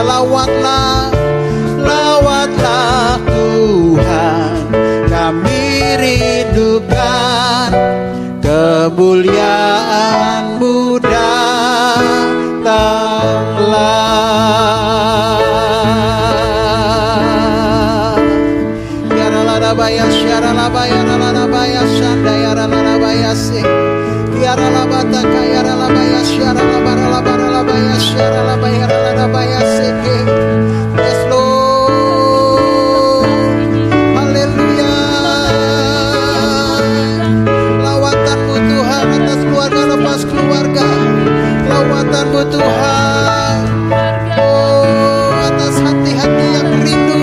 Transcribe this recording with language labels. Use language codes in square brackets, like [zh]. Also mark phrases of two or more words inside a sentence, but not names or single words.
[id] Lawatlah, lawatlah Tuhan, kami rindukan kemuliaan-Mu datanglah. Ya Ralabaya Syaralabaya Ralabaya Shanda ya Ralabaya Se ya Ralabata ya Ralabaya Syaralabaya Ralabaya Syaralabaya Ralabaya Se. [en] Yes Lord, [id] haleluya. Lawatan-Mu Tuhan atas keluarga lepas keluarga, lawatan-Mu Tuhan, oh atas hati-hati yang rindu.